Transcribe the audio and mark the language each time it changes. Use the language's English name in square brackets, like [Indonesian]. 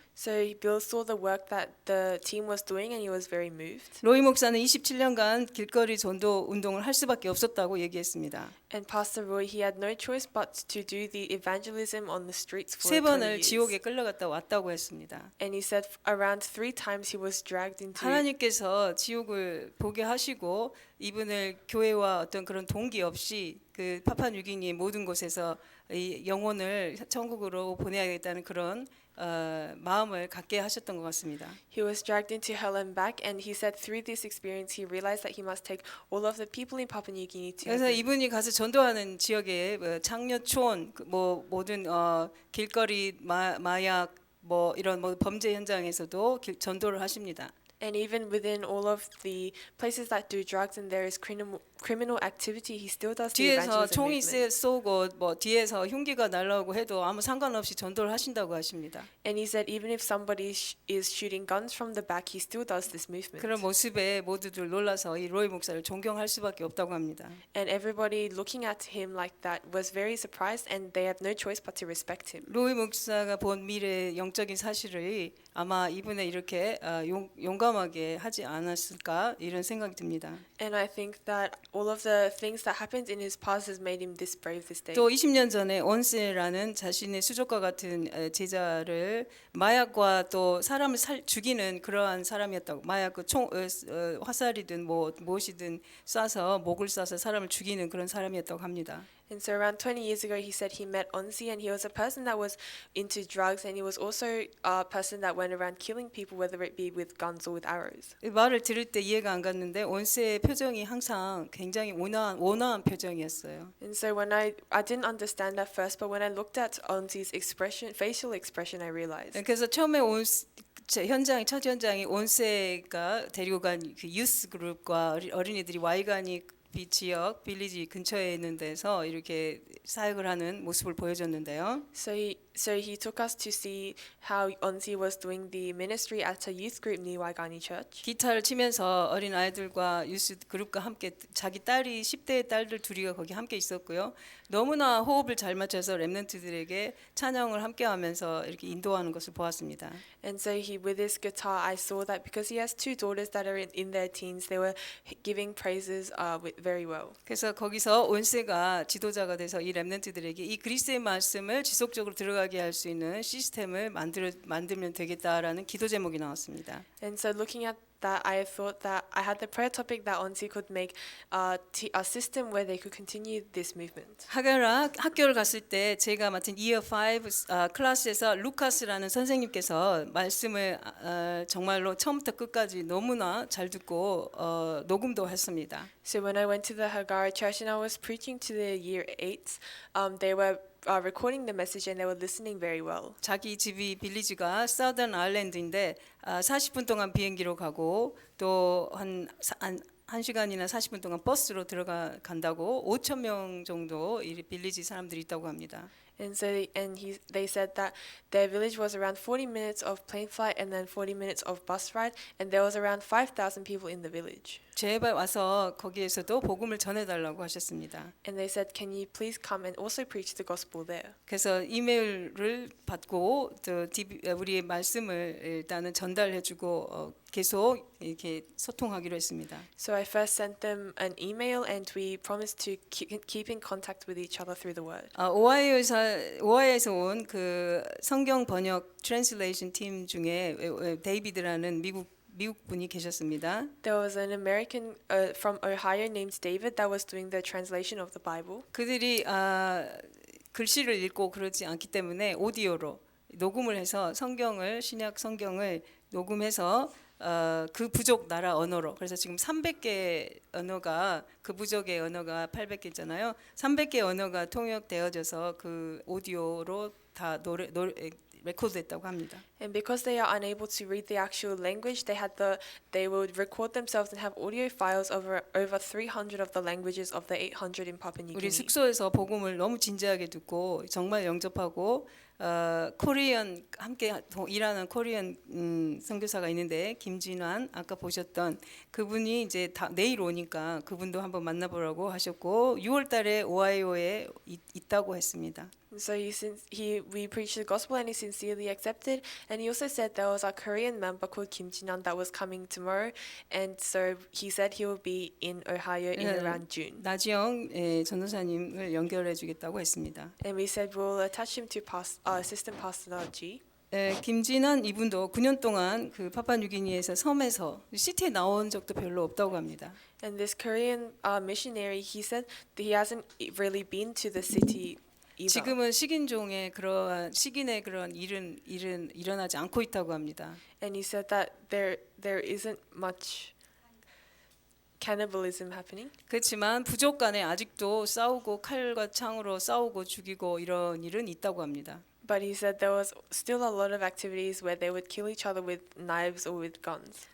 [English] So Bill saw the work that the team was doing, and he was very moved. [Korean] 로이 목사는 27년간 길거리 전도 운동을 할 수밖에 없었다고 얘기했습니다. [English] And Pastor Roy, he had no choice but to do the evangelism on the streets for [Korean] 세 20 번을 [English] years. [Korean] 지옥에 끌려갔다 왔다고 했습니다. [English] And he said around 3 times he was dragged into. [Korean] 하나님께서 지옥을 보게 하시고 이분을 교회와 어떤 그런 동기 없이 그 파푸아뉴기니 모든 곳에서 이 영혼을 천국으로 보내야겠다는 그런 마음을 갖게 하셨던 것 같습니다. [English] He was dragged into hell and back, and he said through this experience he realized that he must take all of the people in Papua New Guinea to [Korean] 그래서 [English] heaven. [Korean] 이분이 가서 전도하는 지역에 창녀촌 뭐 모든 길거리 마약 뭐 이런 뭐 범죄 현장에서도 전도를 하십니다. [English] And even within all of the places that do drugs and there is criminal activity, he still does the [Korean] 뒤에서 [English] evangelism [Korean] 총이 [English] movement. [Korean] 쏘고 뭐 뒤에서 흉기가 날라오고 해도 아무 상관없이 전도를 하신다고 하십니다. [English] And he said even if somebody is shooting guns from the back, he still does this movement. [Korean] 그런 모습에 모두들 놀라서 이 로이 목사를 존경할 수밖에 없다고 합니다. [English] And everybody looking at him like that was very surprised, and they have no choice but to respect him. [Korean] 로이 목사가 본 미래의 영적인 사실을 아마 이분의 이렇게 용감하게 하지 않았을까 이런 생각이 듭니다. [English] And I think that all of the things that happened in his past has made him this brave this day. [Korean] 또 20년 전에 온세라는 자신의 수족과 같은 제자를 마약과 또 사람을 죽이는 그러한 사람이었다고. 마약 총 화살이든 뭐 무엇이든 쏴서 목을 쏴서 사람을 죽이는 그런 사람이었다고 합니다. [English] And so around 20 years ago, he said he met Onsi, and he was a person that was into drugs, and he was also a person that went around killing people, whether it be with guns or with arrows. [Korean] 이 말을 들을 때 이해가 안 갔는데 온세의 표정이 항상 굉장히 온화한 표정이었어요. [English] And so when I didn't understand at first, but when I looked at Onsi's expression, facial expression, I realized. [Korean] 그래서 처음에 첫 현장이 온세가 데리고 간 그 유스 그룹과 어린이들이 와이가니 지역 빌리지 근처에 있는 데서 이렇게 사역을 하는 모습을 보여줬는데요. [English] So he took us to see how Onsi was doing the ministry at a youth group near Waigani Church. [Korean] 기타를 치면서 어린 아이들과 유스 그룹과 함께 자기 딸이 10대의 딸들 둘이가 거기 함께 있었고요. 너무나 호흡을 잘 맞춰서 렘넌트들에게 찬양을 함께하면서 이렇게 인도하는 것을 보았습니다. [English] And so he, with his guitar, I saw that because he has 2 daughters that are in their teens, they were giving praises very well. [Korean] 그래서 거기서 온세가 지도자가 돼서 이 렘넌트들에게 이 그리스도의 말씀을 지속적으로 들어가게 할 수 있는 시스템을 만들면 되겠다라는 기도 제목이 나왔습니다. [English] And so looking at that I thought that I had the prayer topic that ONSI could make a system where they could continue this movement. [Korean] 학교를 갔을 때 제가 맡은 Year 5 클래스에서 루카스라는 선생님께서 말씀을 정말로 처음부터 끝까지 너무나 잘 듣고 녹음도 했습니다. [English] So when I went to the Hagara church and I was preaching to the year 8s, they were recording the message and they were listening very well. [Korean] 자기 집이 빌리지가 사우던 아일랜드인데 40분 동안 비행기로 가고 또 한 시간이나 40분 동안 버스로 간다고 5천 명 정도 이 빌리지 사람들이 있다고 합니다. [English] And so they said that their village was around 40 minutes of plane flight and then 40 minutes of bus ride, and there was around 5,000 people in the village. [Korean] 제발 와서 거기에서도 복음을 전해달라고 하셨습니다. [English] And they said, "Can you please come and also preach the gospel there?" [Korean] 그래서 이메일을 받고 또 우리의 말씀을 일단은 전달해주고 계속 이렇게 소통하기로 했습니다. [English] So I first sent them an email, and we promised to keep in contact with each other through the word. [Korean] 오하이오에서 온 그 성경 번역 트랜슬레이션 팀 중에 데이비드라는 미국 분이 계셨습니다. [English] There was an American from Ohio named David that was doing the translation of the Bible. [Korean] 그들이 글씨를 읽고 그러지 않기 때문에 오디오로 녹음을 해서 신약 성경을 녹음해서 그 부족 나라 언어로, 그래서 지금 300개 언어가, 그 부족의 언어가 800개잖아요. 300개 언어가 통역되어져서 그 오디오로 다 레코드했다고 합니다. [English] And because they are unable to read the actual language, they would record themselves and have audio files over 300 of the languages of the 800 in Papua New [Korean] 우리 [English] Guinea. [Korean] 숙소에서 복음을 너무 진지하게 듣고 정말 영접하고 코리안 함께 일하는 코리안 선교사가 있는데 김진환 아까 보셨던 그분이 이제 내일 오니까 그분도 한번 만나보라고 하셨고 6월달에 오하이오에 있다고 했습니다. [English] So we preached the gospel and he sincerely accepted. And he also said there was a Korean member called Kim Jin-han that was coming tomorrow. And so he said he will be in Ohio in around June. [Korean] 나지영 전도사님을 연결해 주겠다고 했습니다. [English] And we said we'll attach him to Assistant Pastor G. [Korean] 김진환 이분도 9년 동안 그 파푸아뉴기니에서 섬에서 시티에 나온 적도 별로 없다고 합니다. [English] And this Korean missionary, he said that he hasn't really been to the city. [Korean] 지금은 식인종의 식인의 그런 일은 일어나지 않고 있다고 합니다. [English] And he said that there isn't much cannibalism happening. [Korean] 그렇지만 부족 간에 아직도 싸우고 칼과 창으로 싸우고 죽이고 이런 일은 있다고 합니다. [English] But he said there was still a lot of activities where they would kill each other with knives or with guns.